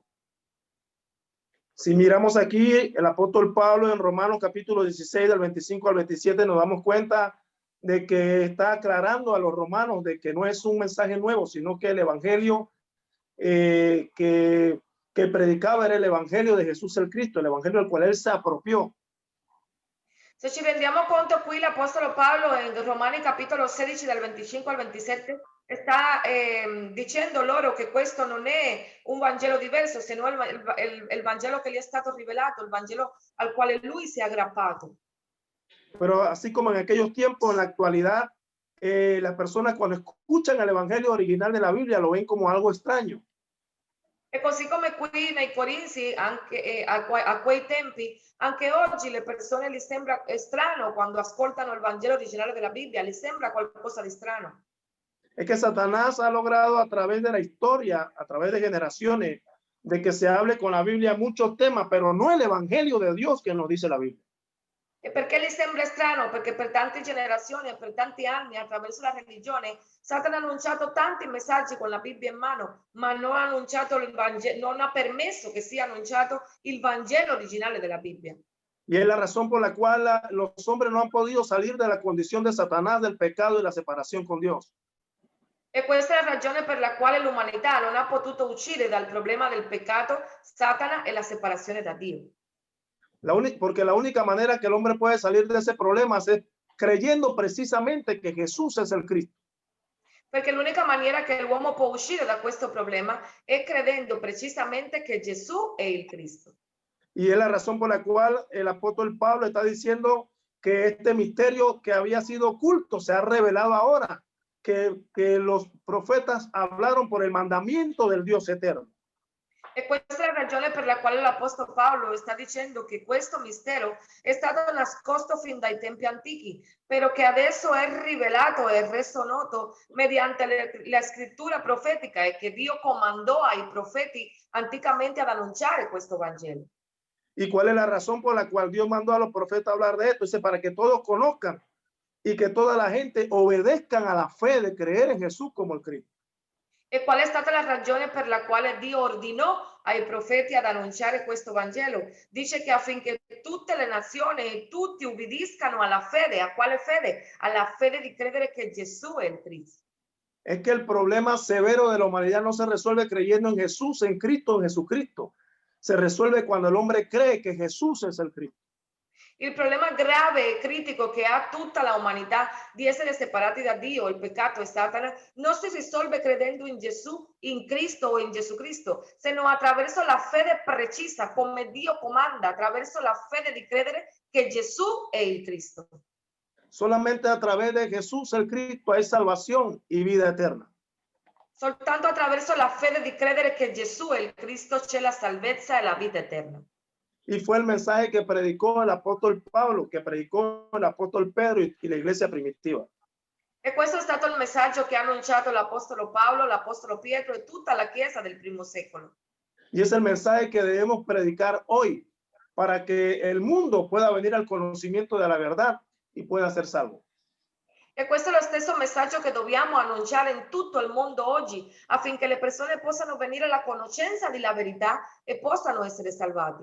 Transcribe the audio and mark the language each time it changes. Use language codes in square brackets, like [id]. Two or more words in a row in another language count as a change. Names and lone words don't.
[es] Si miramos aquí el apóstol Pablo en Romanos capítulo 16 del 25 al 27, nos damos cuenta de que está aclarando a los romanos de que no es un mensaje nuevo, sino que el evangelio que predicaba era el evangelio de Jesús el Cristo, el evangelio del cual él se apropió. [it] Se ci rendiamo conto, qui l'Apostolo Paolo in Romani capitolo 16 dal 25 al 27 sta dicendo loro che questo non è un Vangelo diverso, se no il Vangelo che gli è stato rivelato, il Vangelo al quale lui si è aggrappato. [es] Pero así como en aquellos tiempos, en la actualidad, las personas cuando escuchan el evangelio original de la Biblia lo ven como algo extraño. [it] E così come qui nei Corinzi, anche a quei tempi, anche oggi le persone gli sembra strano quando ascoltano il Vangelo originale della Bibbia, gli sembra qualcosa di strano. [es] Es que Satanás ha logrado a través de la historia, a través de generaciones, de que se hable con la Biblia muchos temas, pero no el evangelio de Dios que nos dice la Biblia. [it] E perché gli sembra strano? Perché per tante generazioni e per tanti anni attraverso la religione Satana ha annunciato tanti messaggi con la Bibbia in mano, ma non ha annunciato il Vangelo, non ha permesso che sia annunciato il Vangelo originale della Bibbia. [es] Y es la razón por la cual los hombres no han podido salir de la condición de Satanás, del pecado y la separación con Dios. [it] E questa è la ragione per la quale l'umanità non ha potuto uscire dal problema del peccato, Satana e la separazione da Dio. [es] Porque la única manera que el hombre puede salir de ese problema es creyendo precisamente que Jesús es el Cristo. [it] Perché l'unica maniera che l'uomo può uscire da questo problema è credendo precisamente che Gesù è il Cristo. [es] Y es la razón por la cual el apóstol Pablo está diciendo que este misterio que había sido oculto se ha revelado ahora, que los profetas hablaron por el mandamiento del Dios eterno. [it] E questa è la ragione per la quale l'Apostolo Paolo sta dicendo che questo mistero è stato nascosto fin dai tempi antichi, però che adesso è rivelato e reso noto mediante la scrittura profetica e che Dio comandò ai profeti anticamente ad annunciare questo Vangelo. [es] ¿Y cuál es la razón por la cual Dios mandó a los profetas a hablar de esto? Dice, para que todos conozcan y que toda la gente obedezcan a la fe de creer en Jesús como el Cristo. [it] E qual è stata la ragione per la quale Dio ordinò ai profeti ad annunciare questo Vangelo? Dice che affinché tutte le nazioni e tutti ubbidiscano alla fede. ¿A quale fede? Alla fede di credere che Gesù è il Cristo. [es] Es que el problema severo de la humanidad no se resuelve creyendo en Jesús, en Cristo, en Jesucristo. Se resuelve cuando el hombre cree que Jesús es el Cristo. [it] Il problema grave e critico che ha tutta la umanità di essere separati da Dio, il peccato e Satana, non si risolve credendo in Gesù, in Cristo o in Gesù Cristo, se non attraverso la fede precisa, come Dio comanda, attraverso la fede di credere che Gesù è il Cristo. [es] Solamente a través de Jesús el Cristo hay salvación y vida eterna. [it] Soltanto attraverso la fede di credere che Gesù è il Cristo c'è la salvezza e la vita eterna. [es] Y fue el mensaje que predicó el apóstol Pablo, que predicó el apóstol Pedro y la iglesia primitiva. [it] E questo è stato il messaggio che ha annunciato l'Apostolo Paolo, l'Apostolo Pietro e tutta la Chiesa del primo secolo. [es] Y es el mensaje que debemos predicar hoy para que el mundo pueda venir al conocimiento de la verdad y pueda ser salvo. [it] E questo è lo stesso messaggio che dobbiamo annunciare in tutto il mondo oggi, affinché le persone possano venire alla conoscenza della verità e possano essere salvati.